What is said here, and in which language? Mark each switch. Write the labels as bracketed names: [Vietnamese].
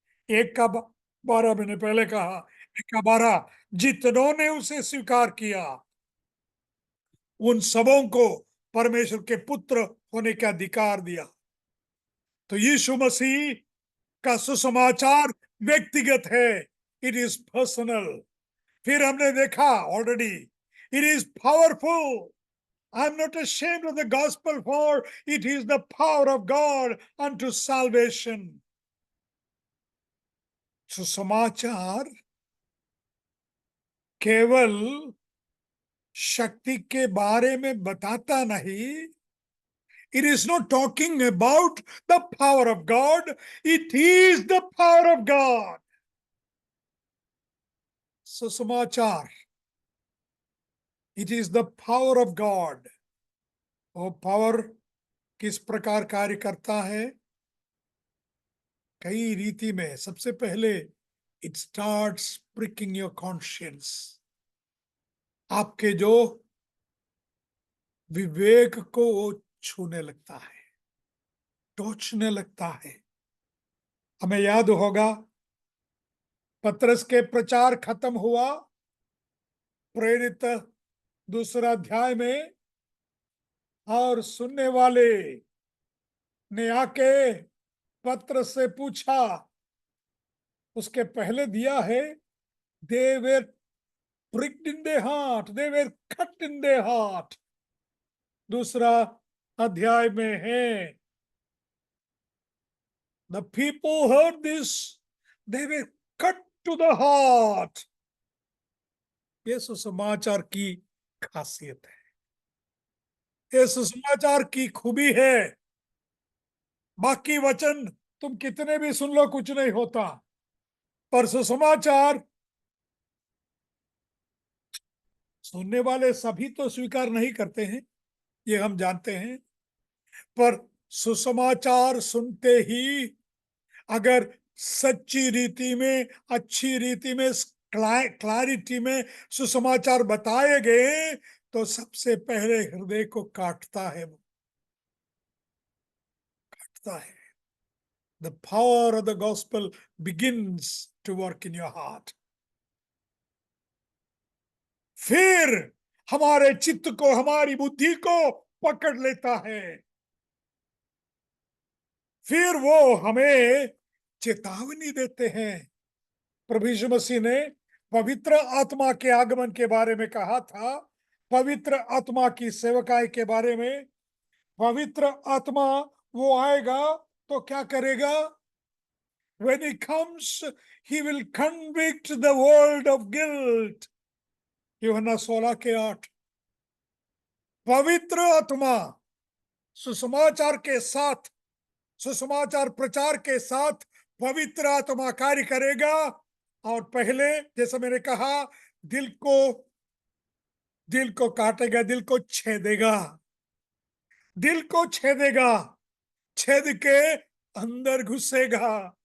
[Hindi] 1:12 मैंने पहले कहा, 1:12, जितनों ने उसे स्वीकार किया उन सबों को परमेश्वर के पुत्र होने का अधिकार दिया। तो यीशु मसीह का सुसमाचार व्यक्तिगत है, [English] It is personal. [Hindi] फिर हमने देखा [English] Already, it is powerful. I am not ashamed of the gospel, for it is the power of God unto salvation. [Hindi] सुसमाचार केवल शक्ति के बारे में बताता नहीं, [English] it is not talking about the power of God, it is the power of God. सुसमाचार, it is the power of God. [Hindi] वो पावर किस प्रकार कार्य करता है? कई रीति में। सबसे पहले, [English] it starts pricking your conscience. [Hindi] आपके जो विवेक को वो छूने लगता है, टोचने लगता है। हमें याद होगा, पतरस के प्रचार खत्म हुआ, प्रेरित 2 अध्याय में, और सुनने वाले ने आके पतरस से पूछा, उसके पहले दिया है, [English] they were pricked in their heart, [Hindi] they were cut in their heart। 2 अध्याय में है, [English] the people heard this, they were cut to the heart। [Hindi] ये सुसमाचार की खासियत है, ये सुसमाचार की खूबी है। बाकी वचन तुम कितने भी सुन लो, कुछ नहीं होता, पर सुसमाचार सुनने वाले सभी तो स्वीकार नहीं करते हैं, ये हम जानते हैं। पर सुसमाचार सुनते ही अगर सच्ची रीति में, अच्छी रीति में, क्लैरिटी में सुसमाचार बताए गए तो सबसे पहले हृदय को काटता है, वो काटता है। [English] The power of the gospel begins to work in your heart. [Hindi] फिर हमारे चित्त को, हमारी बुद्धि को पकड़ लेता है। फिर वो हमें चेतावनी देते हैं। प्रभु यीशु मसीह ने पवित्र आत्मा के आगमन के बारे में कहा था, पवित्र आत्मा की सेवकाई के बारे में। पवित्र आत्मा वो आएगा तो क्या करेगा? [English] When he comes, he will convict the world of guilt। [Hindi] यूहन्ना 16:8। पवित्र आत्मा सुसमाचार के साथ, सुसमाचार प्रचार के साथ पवित्र आत्मा कार्य करेगा। और पहले, जैसा मैंने कहा, दिल को काटेगा, दिल को छेदेगा, दिल को छेदेगा, छेद के अंदर घुसेगा।